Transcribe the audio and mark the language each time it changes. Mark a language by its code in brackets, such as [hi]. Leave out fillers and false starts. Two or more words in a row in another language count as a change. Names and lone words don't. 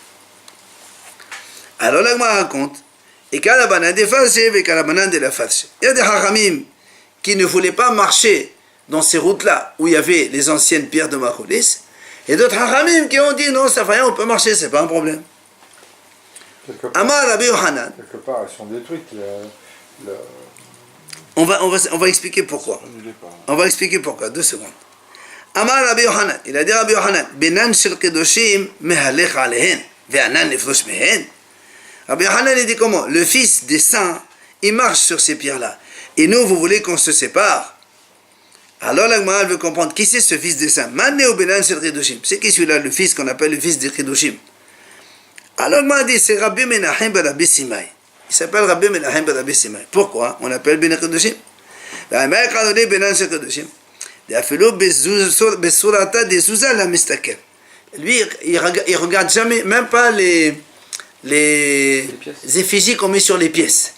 [fr] Alors là, je raconte, il y a des hachamim qui ne voulaient pas marcher dans ces routes-là, où il y avait les anciennes pierres de marcolis, et d'autres hachamim qui ont dit, non, ça fait rien, on peut marcher, c'est pas un problème. [he] אמר רבי יוחנן. [fr] Quelque part, elles sont détruites. On va expliquer pourquoi. On va expliquer pourquoi. 2 secondes. [he] אמר רבי יוחנן. [fr] Il a dit Rabbi Yohanan. [he] בנן של קדושים מהלך עליהן ואנן נפרוש מהן. [fr] Rabbi Yohanan il dit comment? Le fils des saints, il marche sur ces pierres-là. Et nous, vous voulez qu'on se sépare? Alors la Gemara veut comprendre qui c'est ce fils des saints. [he] מאן הוא בנן של קדושים. [fr] C'est qui celui-là, le fils qu'on appelle le fils des kedoshim? Alors moi dit c'est Rabbi Menachem ben Rabbi Simai. Il s'appelle Rabbi Menachem ben Rabbi Simai. Pourquoi on appelle Ben Kedoshim? Ben Kedoshim. Lui, il regarde jamais, même pas les effigies qu'on met sur les pièces.